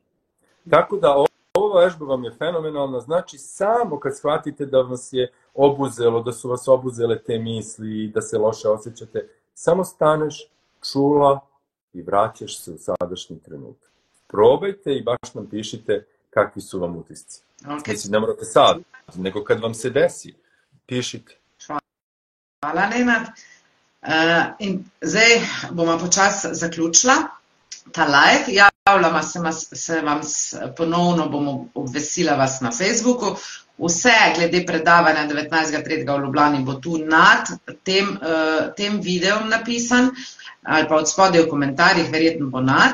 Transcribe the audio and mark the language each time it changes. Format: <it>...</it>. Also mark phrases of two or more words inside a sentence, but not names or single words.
<sr>Tako da ova vežba vam je fenomenalna, znači samo kad shvatite da vas je obuzelo, da su vas obuzele te misli i da se loše osjećate, samo staneš, čula i vraćaš se u sadašnji trenutak. Probajte i baš nam pišite kakvi su vam utisci. Okay. Mislim, ne morate sad, nego kad vam se desi, pišite. Hvala, Nenad.</sr> <sl>In zdaj bomo počasi zaključila ta live. Javljama se vam ponovno, bom obvestila vas na Facebooku. Vse glede predavanja 19.3. v Ljubljani bo tu nad tem videom napisan, ali pa od spodaj v komentarjih, verjetno bo nad.</sl>